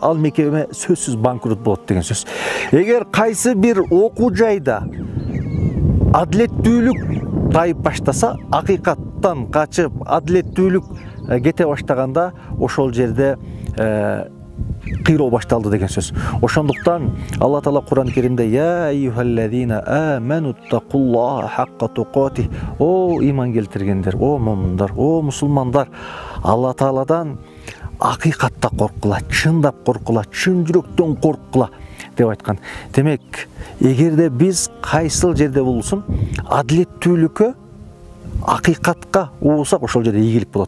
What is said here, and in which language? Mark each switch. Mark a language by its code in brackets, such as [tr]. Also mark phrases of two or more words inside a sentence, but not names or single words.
[ky] Ал мекеме сөзсүз банкрот болот деген сөз. Эгер кайсы бир окуу жайда адилеттүүлүк тайып баштаса, акыйкаттан качып адилеттүүлүк кете баштаганда, ошол жерде кыйроо башталды деген сөз. Ошондуктан Алла Таала Кур'ан-ы Керимде [ar] «يا أيها الذين آمنوا اتقوا الله حق تقاته». [ky] О иман келтиргендер, о момундар, о мусулмандар, Алла Тааладан акыйкатта коркула, чындап коркула, чын жүрөктөн коркула деп айткан. Демек, эгерде биз кайсыл жерде болсун, адилеттүүлүккө, акыйкатка уусак, ошол жерде ийгилик болот.